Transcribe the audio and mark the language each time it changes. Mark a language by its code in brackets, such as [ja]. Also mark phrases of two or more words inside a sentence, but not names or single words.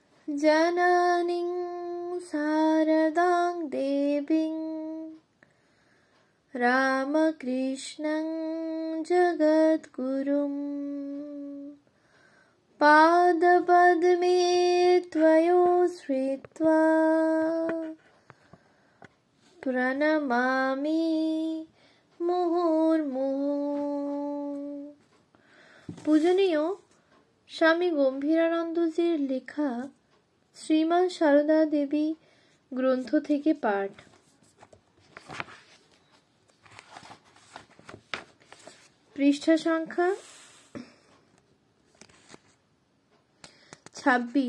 [sa] जननीं शारदां देवीं रामकृष्णं जगद्गुरुं पादपद्मे त्वयोश्रित्वा प्रणमामि মুহুর্মুহু। [bn] পূজনীয় স্বামী গম্ভীরানন্দজির লেখা শ্রীমা সারদা দেবী গ্রন্থ থেকে পাঠ। পৃষ্ঠা সংখ্যা 26।